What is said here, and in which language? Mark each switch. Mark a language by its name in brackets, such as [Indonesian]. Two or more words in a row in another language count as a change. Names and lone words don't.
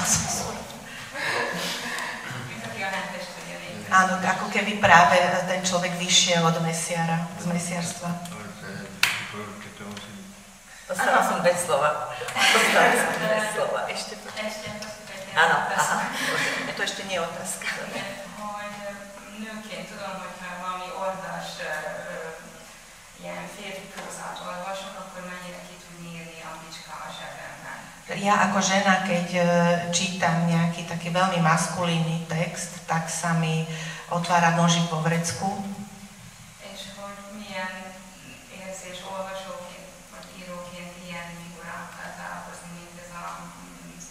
[Slovak] Áno, ako keby práve ten človek vyšiel od mesiara, z mesiarstva. Ostala som bez slova. Ešte to. Áno, aha. To ešte nie je otázka. [Hungarian] Hogy nőként tudom, hogyha valami ordas ilyen férfi prózát olvasok, akkor mennyire ki tudni írni a bicska a zsebemben. [Slovak] Ja ako žena, keď čítam nejaký taký veľmi maskulínny text, tak sa mi otvára nožík vo vrecku. [Hungarian] És hogy milyen érzés olvasóként vagy íróként ilyen figurákkal találkozni, mint ez a